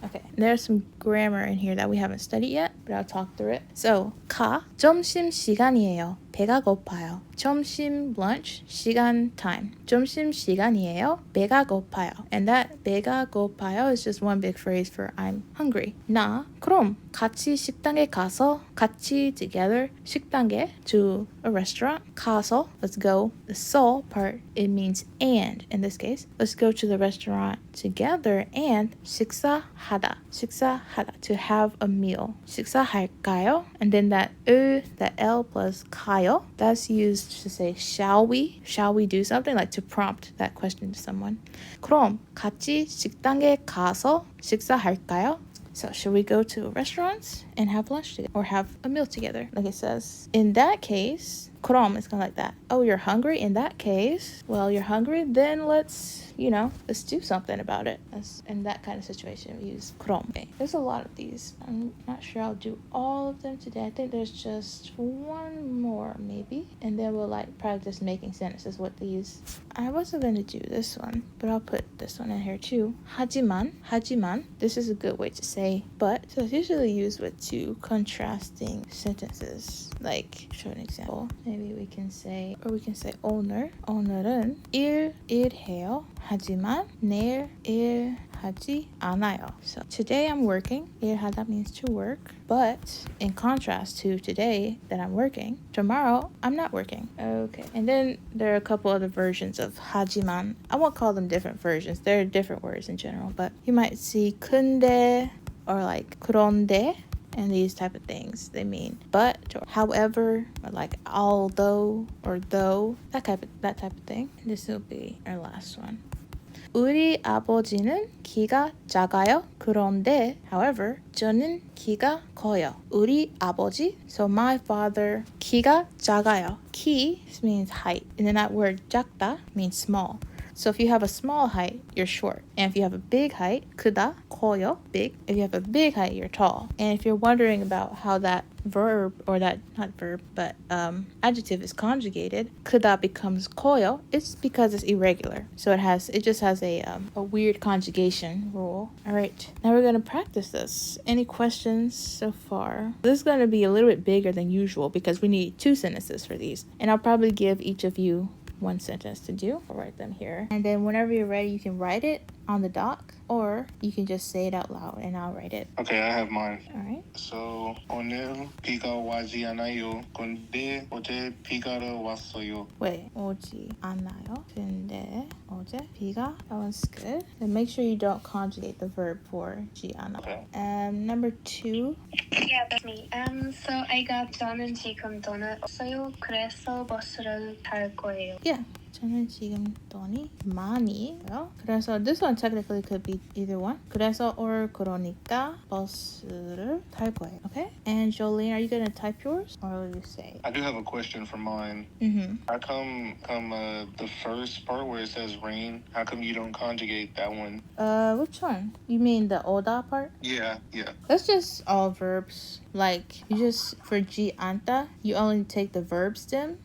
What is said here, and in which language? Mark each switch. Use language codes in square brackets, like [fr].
[en] Okay, there's some grammar in here that we haven't studied yet, but I'll talk through it. [ko] So, 점심 시간이에요. 배가 고파요. [en] 점심, lunch, 시간, time. [ko] 점심 시간이에요. 배가 고파요. [en] And that 배가 고파요 is just one big phrase for I'm hungry. [ko] 그럼 같이 식당에 가서 같이 [en] together [ko] 식당에 [en] to a restaurant. 가서, let's go. The so part, it means and in this case. Let's go to the restaurant together and 식사하다, to have a meal. [ko] 식사할까요? [en] And then that L plus 가요, that's used to say shall we do something, like to prompt that question to someone. [ko] 그럼 같이 식당에 가서 식사할까요? [en] So should we go to restaurants and have lunch together or have a meal together? Like it says, in that case, 그럼 is kind of like that. Oh, you're hungry? In that case, well, you're hungry, then let's do something about it. That's, in that kind of situation, we use 그럼. Okay. There's a lot of these. I'm not sure I'll do all of them today. I think there's just one more, maybe. And then we'll practice making sentences with these. I wasn't going to do this one, but I'll put this one in here too. [ko] 하지만. [en] This is a good way to say but. So it's usually used with two contrasting sentences. Like, show an example. Maybe we can say [ko] 오늘은 일해요. 하지만 내일 일하지 않아요. [en] So today I'm working. 일하다 means to work. But in contrast to today that I'm working, tomorrow I'm not working. Okay. And then there are a couple other versions of 하지만. I won't call them different versions. They're different words in general. But you might see 근데 or like 그런데. And these type of things, they mean but or however or like although or though, that type of thing. This will be our last one. [ko] 우리 아버지는 키가 작아요. 그런데 [en] however [ko] 저는 키가 커요. [en] 우리 아버지, so my father, 키가 작아요. 키 means height, and then that word 작다 means small. So if you have a small height, you're short. And if you have a big height, 크다, 커요, big. If you have a big height, you're tall. And if you're wondering about how that verb, or that, not verb, but adjective is conjugated, 크다 becomes 커요, it's because it's irregular. So it just has a weird conjugation rule. All right, now we're going to practice this. Any questions so far? This is going to be a little bit bigger than usual because we need 2 sentences for these. And I'll probably give each of you 1 sentence to do. I'll write them here. And then whenever you're ready, you can write it on the doc, or you can just say it out loud and I'll write it. Okay, I have mine. All right. [ko] So, 오늘 비가 오지 않아요. 근데 어제 비가 왔어요. [en] Wait, [ko] 오지 않아요. 근데 어제 비가. [en] That one's good. Then make sure you don't conjugate the verb for 지 않아. Okay. Number 2. Yeah, that's me. So I got [ko] 저는 지금 돈은 없어요. 그래서 버스를 탈 거예요. [en] Yeah. [ko] 저는 지금 돈이 많이요. [en] 그래서 this one technically could be either one. [ko] 그래서 or 그러니까 버스를 탈 거예요. [en] Okay? And Jolene, are you gonna type yours or will you say? I do have a question for mine. How come the first part where it says rain, how come you don't conjugate that one? Which one? You mean the oda part? Yeah. That's just all verbs. Like, you just, for 지 않다, you only take the verb stem.